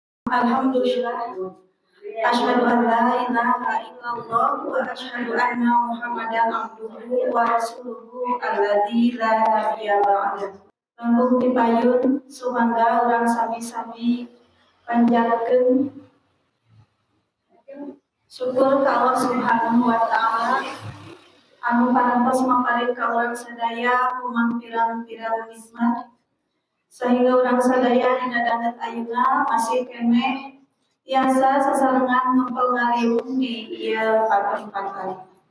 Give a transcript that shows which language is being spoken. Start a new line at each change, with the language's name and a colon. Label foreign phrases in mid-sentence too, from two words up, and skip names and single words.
Arabic: الحمد لله. أشهد أن لا إله إلا الله وأشهد أن محمدا عبده ورسوله الذي لا نبي بعد.
Sundanese: Langkung dipayun sumangga urang sami-sami panjatkeun syukur ka Allah
Arabic: سبحانه وتعالى
Sundanese: anu parantos maparing ka urang sadaya kumaha pirang-pirang nikmat sehingga urang sadaya dina danget ayeuna masih keneh tiasa sasarengan ngempel ngaliwung di ieu patempat.